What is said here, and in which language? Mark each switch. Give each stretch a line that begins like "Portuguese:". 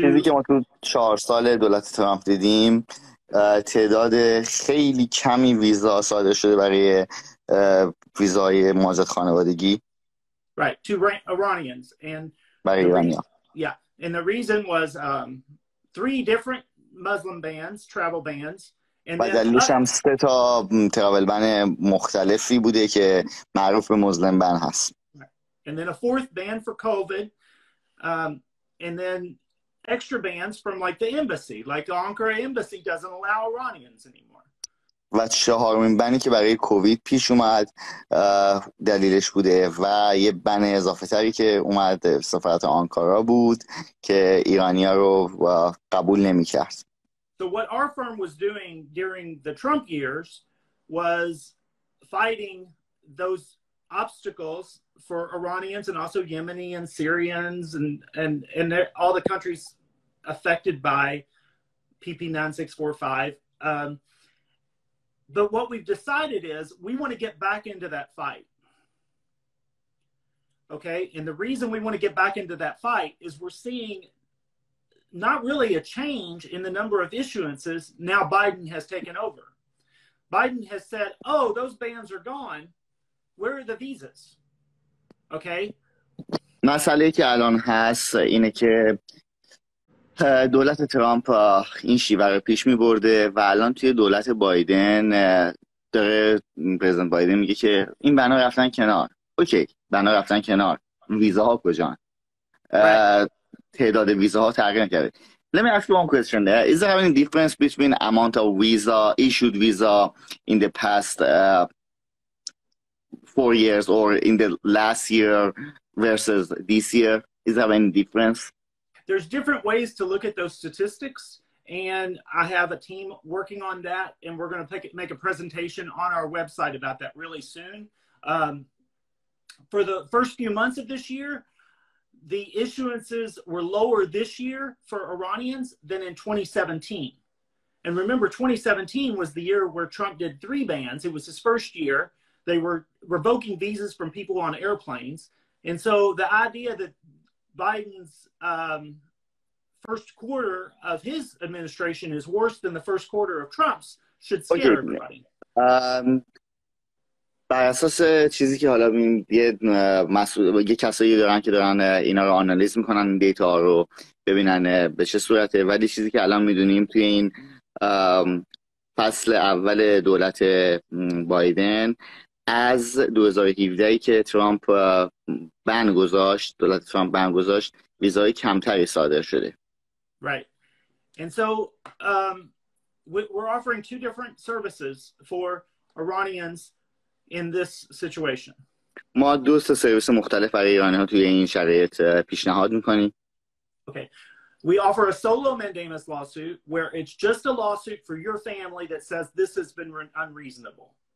Persian: چیزی که ما تو 4 سال دولت ترامپ دیدیم تعداد خیلی کمی ویزا صادر شده برای ویزای مهاجرت خانوادگی.
English: Right, to Iranians. And
Persian: برای ایرانیان.
English: Yeah, and the reason was 3 different Muslim bans, travel bans.
Persian: و دلیلش هم 3 تا تراول بن مختلفی بوده که معروف به مسلم بن هست.
English: And then a 4th ban for COVID, and then extra bans from like the embassy, like the Ankara embassy doesn't allow Iranians anymore.
Persian: و 4مین بنی که برای کووید پیش اومد دلیلش بوده و یه بن اضافه تری که اومد سفارت آنکارا بود که ایرانی‌ها رو قبول نمی‌کرد.
English: So what our firm was doing during the Trump years was fighting those obstacles for Iranians and also Yemeni and Syrians and all the countries affected by PP 9645. But what we've decided is we want to get back into that fight. Okay? And the reason we want to get back into that fight is we're seeing not really a change in the number of issuances now Biden has taken over. Biden has said, oh, those bans are gone. Where are the visas? Okay?
Persian: مسئله که الان هست اینه که دولت ترامپ این شیوه رو پیش می برده و الان توی دولت بایدن داره پرزیدنت بایدن میگه که این بنا رفتن کنار. اوکی، بنا رفتن کنار. ویزاها کجان؟ تعداد ویزاها تغییر کرده.
English: Let me ask you one question there. Is there any difference between amount of visa, issued visa in the past 4 years or in the last year versus this year? Is there any difference? There's different ways to look at those statistics, and I have a team working on that, and we're going to make a presentation on our website about that really soon. For the first few months of this year, the issuances were lower this year for Iranians than in 2017. And remember, 2017 was the year where Trump did 3 bans. It was his first year. They were revoking visas from people on airplanes. And so the idea that Biden's first quarter of his administration is worse than the first quarter of Trump's should scare everybody.
Persian: بر اساس چیزی که حالا یه کسایی دارن که دارن اینا رو آنالیز میکنن، این دیتا ها رو ببینن به چه صورته، ولی چیزی که الان میدونیم توی این فصل اول دولت بایدن از 2017 که ترامپ بن گذاشت، دولت ترامپ بن گذاشت، ویزای کمتری صادر شده.
English: Right. And so we're offering 2 different services for Iranians in this situation.
Persian: ما 2 سرویس مختلف برای ایرانی‌ها توی این شرایط پیشنهاد می‌کنیم.
English: Okay. We offer a solo mandamus lawsuit where it's just a lawsuit for your family that says this has been unreasonable.